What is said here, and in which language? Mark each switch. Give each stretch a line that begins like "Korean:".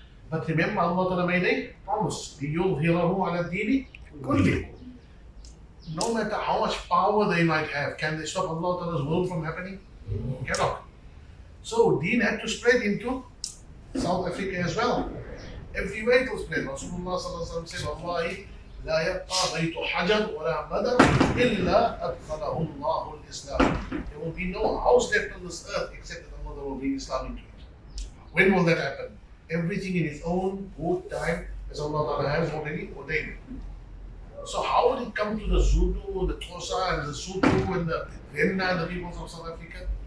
English: But remember, Allah Ta'ala made a promise.
Arabic: لِيُظْهِرَهُ عَلَى الدِّينِ كُلِّهِ.
English: No matter how much power they might have, can they stop Allah Ta'ala's will from happening? Cannot. So Deen had to spread into South Africa as well. Everywhere it was spread.
Arabic: Rasulullah Sallallahu Alaihi Wasallam said, Wallahi, لا يبقى بيت حجر ولا مدر إلا أدخله الله الإسلام.
English: There will be no house left on this earth except that Allah will bring Islam into it. When will that happen? Everything in its own good time, as Allah Ta'ala has already ordained. So how would it come to the Zulu, the Xhosa, and the Sotho, and the Venda, and the peoples of South Africa?